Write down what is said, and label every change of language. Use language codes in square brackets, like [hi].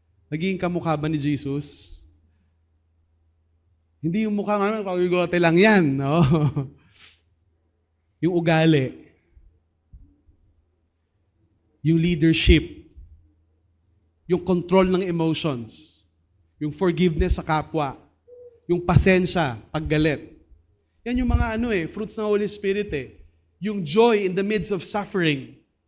[tl] Naging kamukha ba ni Jesus? Hindi yung mukha nga, pagigote lang yan. No? Yung ugali. Yung leadership. Yung control ng emotions. Yung forgiveness sa kapwa. Yung pasensya, paggalit. Yan yung mga fruits ng Holy Spirit eh. [en] Yung joy in the midst of suffering.